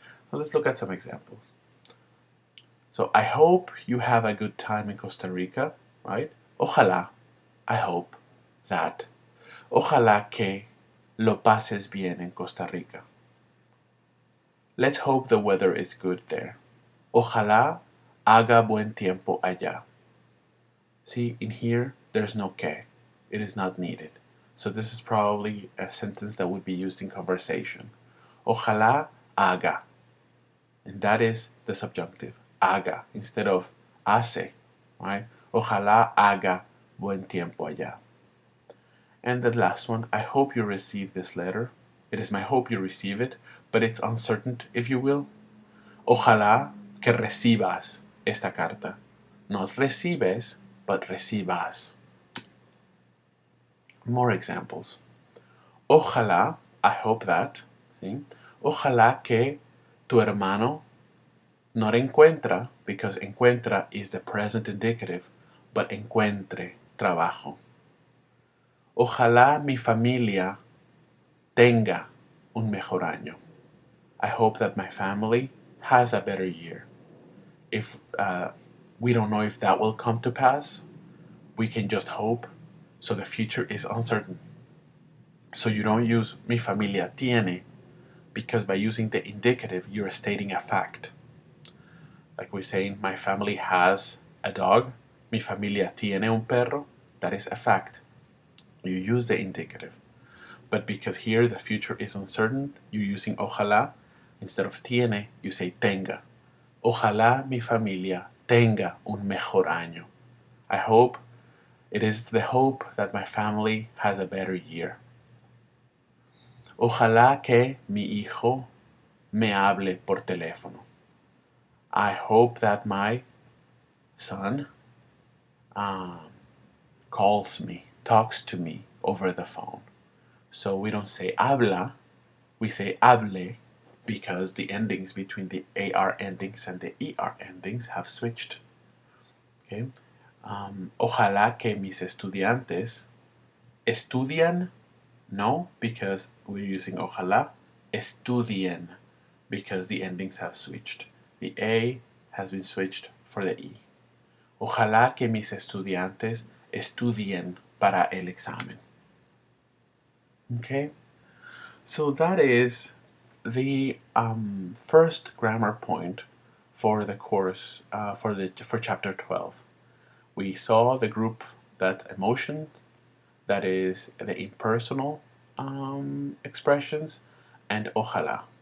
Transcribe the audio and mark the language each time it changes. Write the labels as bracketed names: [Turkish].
[English] So let's look at some examples. So I hope you have a good time in Costa Rica, right? [Spanish] Ojalá, [English] I hope that. [Spanish] Ojalá que lo pases bien en Costa Rica. [English] Let's hope the weather is good there. [Spanish] Ojalá haga buen tiempo allá. [English] See, in here, there's no que. It is not needed. So this is probably a sentence that would be used in conversation. [Spanish] Ojalá haga. [English] And that is the subjunctive. Haga instead of hace, right? [Spanish] Ojalá haga buen tiempo allá. [English] And the last one, I hope you receive this letter. It is my hope you receive it, but it's uncertain, if you will. [Spanish] Ojalá que recibas esta carta. Not recibes, but recibas. [English] More examples. Ojalá, I hope that, [Spanish] ¿sí? Ojalá que tu hermano [English] not encuentra, because encuentra is the present indicative, but [Spanish] encuentre trabajo. Ojalá mi familia tenga un mejor año. [English] I hope that my family has a better year. If we don't know if that will come to pass, we can just hope. So the future is uncertain. So you don't use [Spanish] mi familia tiene, [English] because by using the indicative, you're stating a fact. Like we're saying, my family has a dog. [Spanish] Mi familia tiene un perro. [English] That is a fact. You use the indicative. But because here the future is uncertain, you're using ojalá. Instead of tiene, you say tenga. [Spanish] Ojalá mi familia tenga un mejor año. [English] I hope, it is the hope that my family has a better year. [Spanish] Ojalá que mi hijo me hable por teléfono. [English] I hope that my son calls me, talks to me over the phone. So we don't say habla, we say hable, because the endings between the AR endings and the ER endings have switched. Okay. [Spanish] Ojalá que mis estudiantes estudian, no, [English] because we're using [Spanish] ojalá. [English] Estudien, because the endings have switched. The A has been switched for the E. [Spanish] Ojalá que mis estudiantes estudien para el examen. [English] Okay, so that is the first grammar point for the course for chapter 12. We saw the group that's emotions, that is the impersonal expressions, and ojalá.